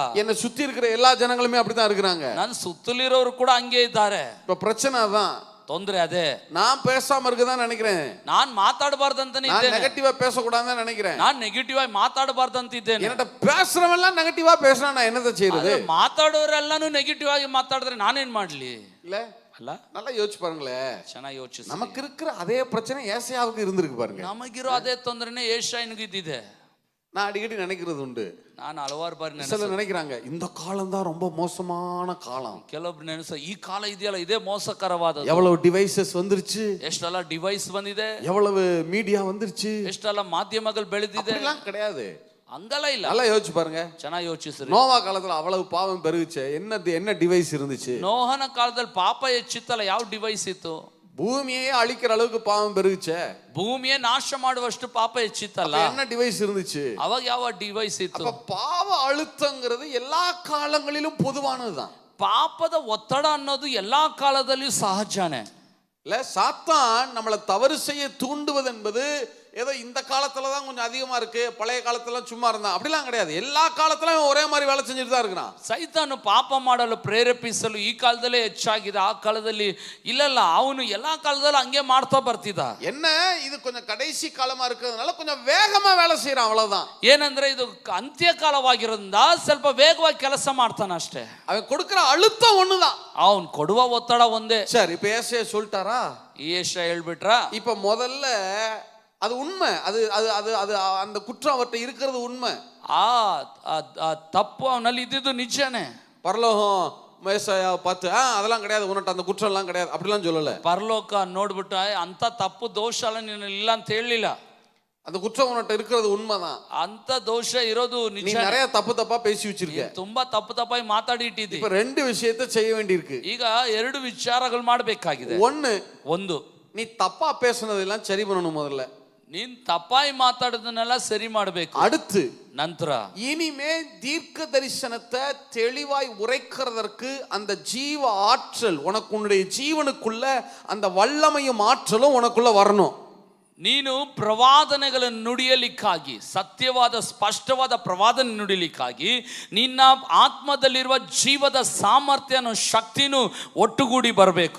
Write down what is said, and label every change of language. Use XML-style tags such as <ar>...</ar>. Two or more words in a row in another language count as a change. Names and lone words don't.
<ta>என்னை சுத்தி இருக்கிற எல்லா ஜனங்களுமே அப்படித்தான் இருக்கிறாங்க.</ta> <kn>ನನ್ನ ಸುತ್ತಲಿರೋರು ಕೂಡ ಹಂಗೆ ಇದ್ದಾರೆ.</kn> <ta>இப்ப பிரச்சனை அதான்,</ta> <kn>ತೊಂದ್ರೆ ಅದೇ.</kn> <ta>நான் பேசாம இருக்கதான் நினைக்கிறேன்,</ta> <kn>ನಾನ್ ಮಾತಾಡಬಾರ್ದಂತಾನೆ</kn> <ta>நான்</ta> <kn>ಇದ್ದೇನೆ,</kn> <ta>நெகட்டிவா பேசக்கூடாதுன்னு நினைக்கிறேன்.</ta> <kn>ನಾನ್ ನೆಗೆಟಿವ್ ಆಗಿ ಮಾತಾಡಬಾರ್ದಂತ ಇದ್ದೇನೆ.</kn> <ta>என்கிட்ட பேசுறவெல்லாம் நெகட்டிவா பேசுறான், நான் என்னதை செய்யறது?</ta> <kn>ಮಾತಾಡೋರೆಲ್ಲಾನು ನೆಗೆಟಿವ್ ಆಗಿ ಮಾತಾಡಿದ್ರೆ ನಾನೇನ್ ಮಾಡ್ಲಿ?</kn> <ta>இல்ல</ta> <kn>ಅಲ್ಲ,</kn> <ta>நல்லா யோசிச்சு பாருங்களேன்.</ta> <kn>ಚೆನ್ನಾಗಿ ಯೋಚಿಸಿ.</kn> <ta>நமக்கு இருக்கிற அதே பிரச்சனை ஏசாயாவுக்கு இருந்திருக்கு பாருங்க.</ta> <kn>ನಮಗಿರೋ ಅದೇ ತೊಂದರೆನೇ ಯೆಶಾಯನಿಗೂ ಇದ್ದಿದೆ.</kn> <ta>நான் அடிக்கடி நினைக்கிறது உண்டு.</ta> <kn>ನಾನು ಹಲವಾರು ಬಾರಿ</kn> <ta>சிலர் நினைக்கிறாங்க இந்த காலம் தான் ரொம்ப மோசமான காலம்,</ta> <kn>ಕೆಲವೊಬ್ರು ನೆನೆಸ ಈ ಕಾಲ ಇದೆಯಲ್ಲ ಇದೇ ಮೋಸಕರವಾದದ್ದು.</kn> <ta>எவ்வளவு டிவைசஸ் வந்துருச்சு,</ta> <kn>ಎಷ್ಟೆಲ್ಲ ಡಿವೈಸ್ ಬಂದಿದೆ,</kn> <ta>எவ்வளவு மீடியா வந்துருச்சு.</ta> <kn>ಎಷ್ಟೆಲ್ಲ ಮಾಧ್ಯಮಗಳು ಬೆಳೆದಿದೆ.</kn> <ta>அப்படிலாம் கிடையாது,</ta> <kn>ಹಂಗಲ್ಲ ಇಲ್ಲ.</kn> <ta>நல்லா யோசிச்சு பாருங்க.</ta> <kn>ಚೆನ್ನಾಗಿ ಯೋಚಿಸ್ರಿ.</kn> <ta>நோவா காலத்துல அவ்வளவு பாவம் பெருகுச்சு, என்ன டிவைஸ் இருந்துச்சு?</ta> <kn>ನೋಹನ ಕಾಲದಲ್ಲಿ ಪಾಪ ಹೆಚ್ಚಿತ್ತಲ್ಲ, ಯಾವ ಡಿವೈಸ್ ಇತ್ತು?</kn> <ta>பூமியே அழிக்கிற அளவுக்கு பாவம் பெருகுச்சே,</ta> <kn>ಭೂಮಿಯೇ ನಾಶ ಮಾಡುವಷ್ಟು ಪಾಪ ಹೆಚ್ಚಿತ್ತಲ್ಲ,</kn> <ta>என்ன டிவைஸ் இருந்துச்சு?</ta> <kn>ಅವಾಗ ಯಾವ ಡಿವೈಸ್ ಇತ್ತು?</kn> <ta>அப்ப பாவ அழுத்தங்கிறது எல்லா காலங்களிலும் பொதுவானதுதான்.</ta> <kn>ಪಾಪದ ಒತ್ತಡ ಅನ್ನೋದು ಎಲ್ಲಾ ಕಾಲದಲ್ಲಿಯೂ ಸಹಜನೇ.</kn> <ta>இல்ல சாத்தான் நம்மளை தவறு செய்ய தூண்டுவது என்பது ஏதோ இந்த காலத்துல தான் கொஞ்சம் அதிகமா இருக்கு, பழைய காலத்துல சும்மா இருந்தான் அப்படிலாம் கிடையாது. எல்லா காலத்திலும் ஒரே மாதிரி வேலை செஞ்சுட்டு தான் இருக்கிறான்.</ta> <kn>ಸೈತಾನು ಪಾಪ ಮಾಡಲು ಪ್ರೇರೇಪಿಸಲು ಈ ಕಾಲದಲ್ಲೇ ಹೆಚ್ಚಾಗಿದೆ, ಆ ಕಾಲದಲ್ಲಿ ಇಲ್ಲ. ಅವನು ಎಲ್ಲಾ ಕಾಲದಲ್ಲೂ ಹಂಗೆ ಮಾಡ್ತಾ ಬರ್ತಿದ್ದ.</kn> <ta>என்ன இது கொஞ்சம் கடைசி காலமா இருக்கிறதுனால கொஞ்சம் வேகமா வேலை செய்யறான், அவ்வளவுதான்.</ta> <kn>ಏನಂದ್ರೆ ಇದು ಅಂತ್ಯ ಕಾಲವಾಗಿರೋದ್ರಿಂದ ಸ್ವಲ್ಪ ವೇಗವಾಗಿ ಕೆಲಸ ಮಾಡ್ತಾನ ಅಷ್ಟೇ.</kn> <ta>அவன் கொடுக்கிற அழுத்தம் ஒண்ணுதான்,</ta> <kn>ಅವನ್ ಕೊಡುವ ಒತ್ತಡ ಒಂದೇ.</kn> <ta>சரி இப்ப ஏசாயா சொல்லிட்டாரா,</ta> <kn>ಏಷ ಹೇಳ್ಬಿಟ್ರ.</kn> <ta>இப்ப முதல்ல அது உண்மை, அது அது அது அது அந்த குற்றம் அவர்கிட்ட இருக்கிறது உண்மை.</ta> <kn>ತಪ್ಪು ಅವನಲ್ಲಿ ಇದ್ದಿದ್ದು ನಿಜನೇ.</kn> <ta>பரலோகம் மேசாயாவை பார்த்து அதெல்லாம் கிடையாது, உன்னிட்ட அந்த குற்றம் எல்லாம் கிடையாது அப்படிலாம் சொல்லல.</ta> <kn>ಪರಲೋಕ ನೋಡ್ಬಿಟ್ಟ ಅಂತ ತಪ್ಪು ದೋಷ ಎಲ್ಲ ನೀನು ಇಲ್ಲ ಅಂತ ಹೇಳಿಲ್ಲ.</kn> <ta>அந்த குற்றம் உன்னிட்ட இருக்கிறது உண்மைதான்.</ta> <kn>ಅಂತ ದೋಷ ಇರೋದು</kn> <ta>நீ</ta> <kn>ನಿಜ.</kn> <ta>நிறைய தப்பா பேசி வச்சிருக்க,</ta> <kn>ತುಂಬಾ ತಪ್ಪಾಗಿ ಮಾತಾಡಿ ಇಟ್ಟಿದ್ದಿ.</kn> <ta>இப்ப ரெண்டு விஷயத்தை செய்ய வேண்டியிருக்கு.</ta> <kn>ಈಗ ಎರಡು ವಿಚಾರಗಳು ಮಾಡಬೇಕಾಗಿದೆ. ಒಂದು,</kn> <ta>நீ தப்பா பேசுனதெல்லாம் சரி பண்ணணும் முதல்ல.</ta> <kn>ನೀನ್ ತಪ್ಪಾಗಿ ಮಾತಾಡೋದನ್ನೆಲ್ಲ ಸರಿ ಮಾಡಬೇಕು.</kn> <ta>அடுத்து</ta> <kn>ನಂತರ</kn> <ta>இனிமே தீர்க்க தரிசனத்தை தெளிவாய் உரைக்கிறதற்கு அந்த ஜீவ ஆற்றல் உனக்கு, உன்னுடைய ஜீவனுக்குள்ள அந்த வல்லமையும் ஆற்றலும் உனக்குள்ள வரணும்.</ta> <kn>ನೀನು ಪ್ರವಾದನೆಗಳನ್ನು ನುಡಿಯಲಿಕ್ಕಾಗಿ, ಸತ್ಯವಾದ ಸ್ಪಷ್ಟವಾದ ಪ್ರವಾದನೆ ನುಡಿಯಲಿಕ್ಕಾಗಿ ನಿನ್ನ ಆತ್ಮದಲ್ಲಿರುವ ಜೀವದ ಸಾಮರ್ಥ್ಯನೂ ಶಕ್ತಿನೂ ಒಟ್ಟುಗೂಡಿ ಬರಬೇಕು.</kn>